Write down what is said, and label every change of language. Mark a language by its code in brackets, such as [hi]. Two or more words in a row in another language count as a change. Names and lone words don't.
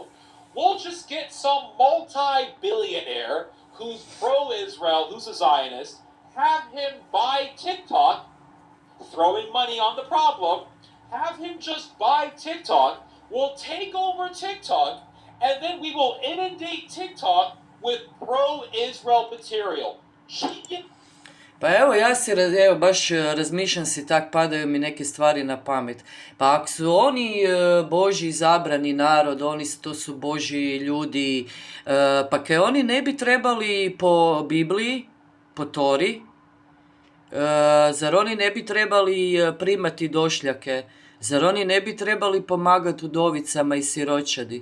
[en] We'll just get some multi-billionaire who's pro-Israel, who's a Zionist, have him buy TikTok, throwing money on the problem, have him just buy TikTok, we'll take over TikTok, and then we will inundate TikTok with pro-Israel material. [hr] Pa evo, baš razmišljam si tak, padaju mi neke stvari na pamet. Pa ako su oni Božji izabrani narod, to su Božji ljudi, pa kaj oni ne bi trebali po Bibliji, po Tori, zar oni ne bi trebali primati došljake, zar oni ne bi trebali pomagati udovicama i siročadi?